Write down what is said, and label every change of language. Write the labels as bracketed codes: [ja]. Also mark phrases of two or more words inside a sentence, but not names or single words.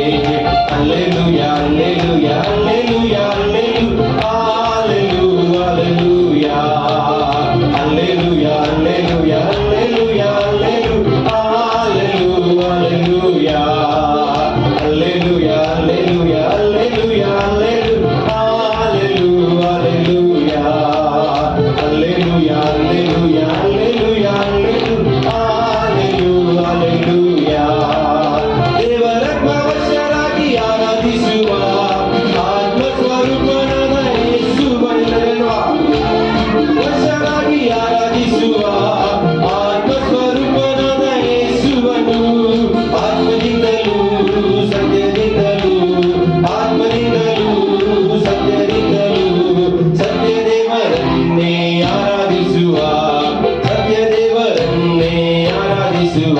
[ta] அல்லேலூயா அல்லேலூயா அல்லேலூயா அல்லேலூயா அல்லேலூயா அல்லேலூயா அல்லேலூயா அல்லேலூயா அல்லேலூயா அல்லேலூயா அல்லேலூயா அல்லேலூயா அல்லேலூயா அல்லேலூயா அல்லேலூயா அல்லேலூயா. [kn] ದೇವರಾತ್ಮವಶರಾಗಿ ಆರಾಧಿಸುವ ಆತ್ಮಸ್ವರೂಪನಾದ ಯೇಸುವನ್ನಲ್ವಾ, ವಶರಾಗಿ ಆರಾಧಿಸುವ ಆತ್ಮಸ್ವರೂಪನಾದ ಯೇಸುವನ್ನು ಆತ್ಮದಿಂದಲೂ ಸತ್ಯದಿಂದಲೂ ಆತ್ಮದಿಂದಲೂ ಸತ್ಯದಿಂದಲೂ ಸತ್ಯದೇವರನ್ನೇ ಆರಾಧಿಸುವ ಸತ್ಯದೇವರನ್ನೇ ಆರಾಧಿಸುವ.